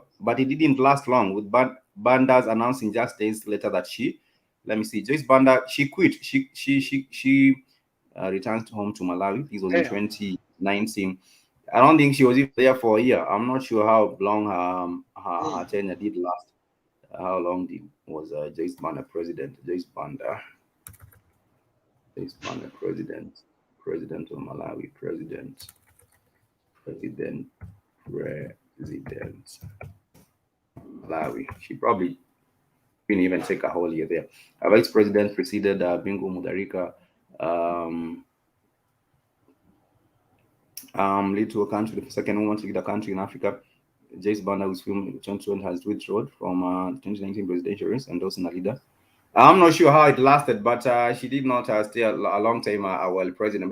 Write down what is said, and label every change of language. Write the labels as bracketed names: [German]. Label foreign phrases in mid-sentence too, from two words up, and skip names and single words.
[English] But it didn't last long, with Banda's announcing just days later that let me see, Joyce Banda, she quit. She returned home to Malawi. This was in 2019. I don't think she was even there for a year. I'm not sure how long her tenure did last. How long was Joyce Banda president? Joyce Banda, president of Malawi, president. Malawi. She probably didn't even take a whole year there. A vice president preceded Bingu Mutharika. Lead to a country, the second woman to lead a country in Africa. Joyce Banda, whose film Johnson has withdrawn from 2019 presidential race, and also a leader. I'm not sure how it lasted, but she did not stay a long time while president.